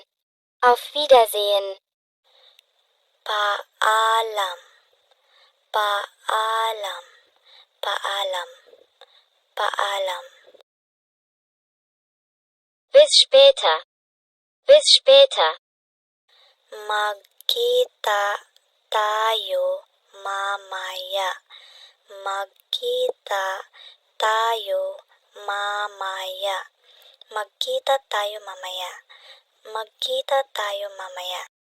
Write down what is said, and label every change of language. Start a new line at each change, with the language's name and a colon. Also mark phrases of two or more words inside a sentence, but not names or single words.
German: Auf Wiedersehen.
Filipino: Paalam. Paalam. Paalam. Paalam.
German: Bis später. Bis später.
Filipino: Magkita tayo mamaya. Magkita tayo mamaya. Magkita tayo mamaya. Magkita tayo mamaya.